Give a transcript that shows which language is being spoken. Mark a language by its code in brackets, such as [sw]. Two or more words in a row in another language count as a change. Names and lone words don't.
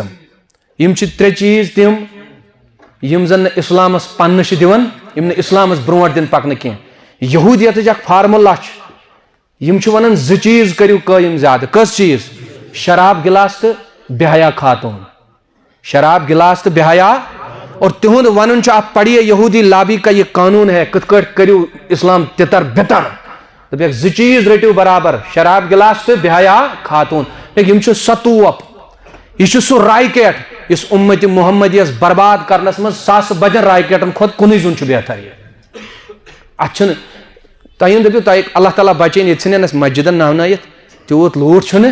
[ks] یم چھِ 3 چیٖز تِم یم زن نہٕ اسلامس پننہٕ چھِ دِوان یم نہٕ اسلامس برونٛٹھ دِنہٕ پکنہٕ کینٛہہ. یہوٗدیتٕچ اکھ فارمولا چھُ. یم چھِ ونان 2 چیٖز کٔرِو قٲیِم زیادٕ. کٔژ چیٖز؟ شراب گلاس تہٕ بے حیا خاتون. شراب گلاس تہٕ بے حیا. اور تہنٛد ونُن چھُ [ur] آپ پڑھیے یہودی لابی کا یہ قانون ہے [ks] کِتھ کٲٹھۍ کٔرِو اسلام تِتر بِتر. دپیکھ 2 چیٖز رٔٹِو برابر شراب گلاس تہٕ بے حیا خاتون. یم چھُ سۄ توپ. یہ چھُ سُہ راکیٹ یُس اُمتِ محمدیس برباد کرنس منٛز ساسہٕ بدٮ۪ن راکیٹن کھۄتہٕ کُنُے زوٚن چھُ بہتر. یہ اتھ چھُنہٕ تۄہہِ دٔپِو تۄہہِ اللہ تعالیٰ بچٲیِن ییٚتہِ ژھٕنن اسہِ مسجدن ناونٲیِتھ تیوٗت لوٗٹھ چھُنہٕ.